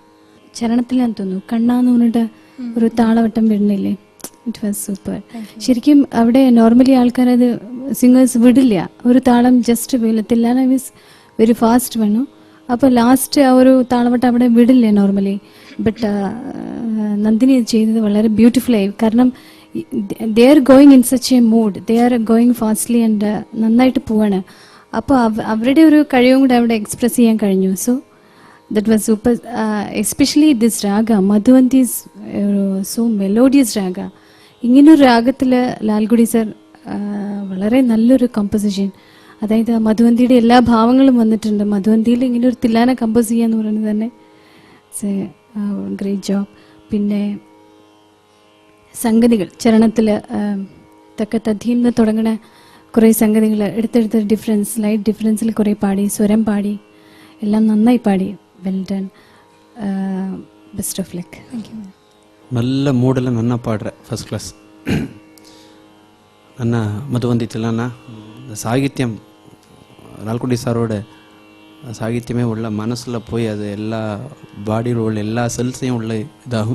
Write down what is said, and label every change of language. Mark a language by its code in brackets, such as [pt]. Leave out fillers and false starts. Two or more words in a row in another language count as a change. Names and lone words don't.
[ml] ചരണത്തിൽ ഞാൻ തോന്നുന്നു കണ്ണാന്ന് പറഞ്ഞിട്ട് ഒരു താളവട്ടം വിടുന്നില്ലേ, [en] it was super. [ml] ശരിക്കും അവിടെ നോർമലി ആൾക്കാരത് സിംഗേഴ്സ് വിടില്ല, ഒരു താളം ജസ്റ്റ് വീല. തില്ലാന [en] means very fast [ml] വേണം. അപ്പോൾ ലാസ്റ്റ് ആ ഒരു താളവട്ടം അവിടെ വിടില്ല നോർമലി. ബട്ട് നന്ദിനി ചെയ്തത് വളരെ ബ്യൂട്ടിഫുള്ളായി. [en] കാരണം they are going in such a mood, they are going fastly and [ml] നന്നായിട്ട് പോവാണ്. അപ്പോൾ അവരുടെ ഒരു കഴിവും കൂടെ അവിടെ എക്സ്പ്രസ് ചെയ്യാൻ കഴിഞ്ഞു. [en] so that was super. especially this raga Madhuvanti is so melodious raga. [ml] ഇങ്ങനൊരു രാഗത്തിൽ ലാൽഗുഡി സർ വളരെ നല്ലൊരു കമ്പോസിഷൻ, അതായത് മധുവന്തിയുടെ എല്ലാ ഭാവങ്ങളും വന്നിട്ടുണ്ട്. മധുവന്തിയിൽ ഇങ്ങനെ ഒരു തില്ലാന കമ്പോസ് ചെയ്യാന്ന് പറയുന്നത് തന്നെ [en] it's a great job. [ml] പിന്നെ സംഗതികൾ ചരണത്തിൽ തക്കത്തീന്ന് തുടങ്ങണ കുറേ സംഗതികൾ എടുത്തെടുത്ത് ഡിഫറൻസ്, [en] light difference [ml] കുറേ പാടി, സ്വരം പാടി, എല്ലാം നന്നായി പാടി. [en] well done, best of luck. [ta] நல்ல மூடில் நன்னா பாடுற, [en] first class. [ta] நன்னா மதுவந்தி தில்லானா சாகித்யம் லால்குடி சாரோட சாகித்யமே உள்ள மனசில் போய் அது எல்லா பாடியில் உள்ள எல்லா செல்ஸையும் உள்ள இதாகும்.